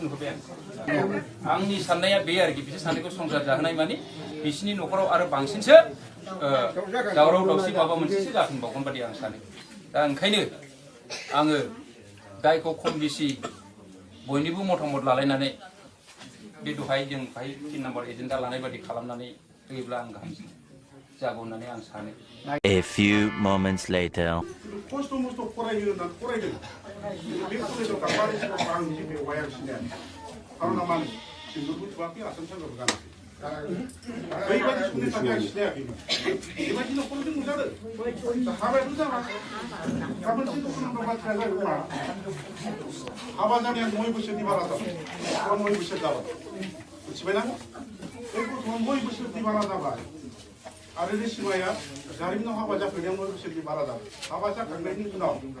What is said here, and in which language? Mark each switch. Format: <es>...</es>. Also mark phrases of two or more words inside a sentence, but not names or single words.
<brx>नुहुरबाय आं आंनि साननाया बे आरोखि बिसोर सानैखौ संसार जाहोनाय माने बिसिनि न'खराव आरो बांसिनसो दावराव दावसि माबा मोनसेसो जाफिनबावगोन बादि आं सानो दा ओंखायनो आङो दायखौ खम बेसि बयनिबो मतामत लालायनानै बे दहाय जों 3</brx> <en>number agenda</en> <brx>लानाय बादि खालामनानै होयोब्ला आं गाहामसिन जागौ होननानै आं सानो।</brx> <en>A few moments later.</en> <brx>खस्थ' मस्थ' फरायनो होननानै फरायदों बे कलेजाव गांबारि सिगाङाव आं निजे बेवहाय आं सिनाया खारना मानो सिन्दुरबो थुवाखै आसाम सानजाबो गानाखै बैबायदि समनि थाखाय आं सिनायाखैमोन बेबायदि न'खरजों नुजादों हाबायाथ' जाबाय गाबोनसो दुखुनांथाव बाथ्राया जाबाय मा हाबा जानाया 9 बोसोरनि बारा जाबाय 9 बोसोर जाबाय मिथिबायना बे गथ'आ 9 बोसोरनि बारा जाबाय आरो रेसिमाया जारिमिनाव हाबा जाफैनायाव 9 बोसोरनि बारा जाबाय हाबा जाखांनायनि उनाव</brx>